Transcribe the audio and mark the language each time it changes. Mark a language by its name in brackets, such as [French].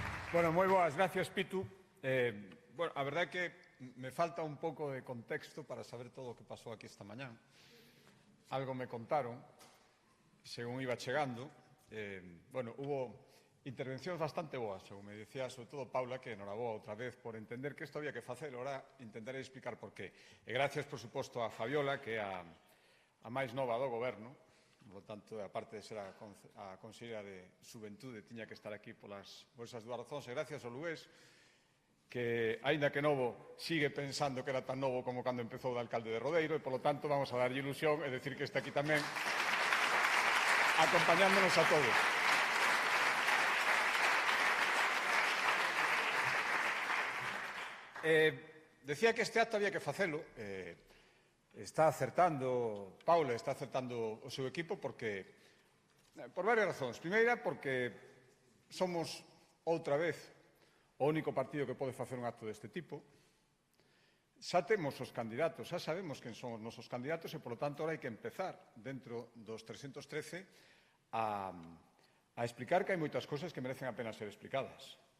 [Galician] Bueno, moi boas, gracias, Pitu. Bueno, a verdade é que me falta un pouco de contexto para saber todo o que pasou aquí esta mañán. Algo me contaron, según iba chegando. Bueno, hubo intervencións bastante boas, según me decía, sobre todo Paula, que enhoraboa outra vez por entender que isto había que facer. [Spanish] Ahora intentaré explicar por qué. [Galician] E gracias, por suposto, a Fabiola, que é a máis nova do goberno. [Spanish] Por lo tanto, [Galician] aparte de ser a consellera de Xuventude, tiña que estar aquí por esas dúas razóns. E gracias ao Luís, que, aínda que novo, sigue pensando que era tan novo como cando empezou de alcalde de Rodeiro, e, [Spanish] por lo tanto, [Galician] vamos a darlle ilusión e decir que está aquí tamén acompañándonos a todos. Decía que este acto había que facelo. Está acertando, Paula está acertando o seu equipo porque, por varias razóns. Primeira, porque somos outra vez o único partido que pode facer un acto deste tipo. Xa temos os candidatos, xa sabemos quen son os nosos candidatos e, [Spanish] por lo tanto, [Galician] ahora hai que empezar dentro dos 313 a explicar que hai moitas cousas que merecen a pena ser explicadas.